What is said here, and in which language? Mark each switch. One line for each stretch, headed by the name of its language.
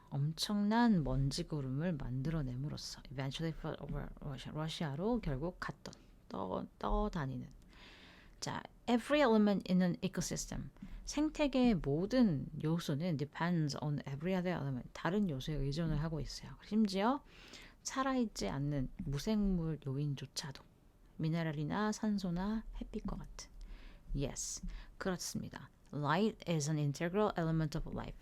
Korean: 엄청난 먼지 구름을 만들어냄으로써
English: eventually fell over
Korean: 러시아로 결국 떠다니는.
English: 자, every element in an ecosystem.
Korean: 생태계의 모든 요소는
English: depends on every other element.
Korean: 다른 요소에 의존을 하고 있어요. 심지어 살아있지 않는 무생물 요인조차도 미네랄이나 산소나 햇빛과 같은. Yes, 그렇습니다.
English: Light is an integral element of life.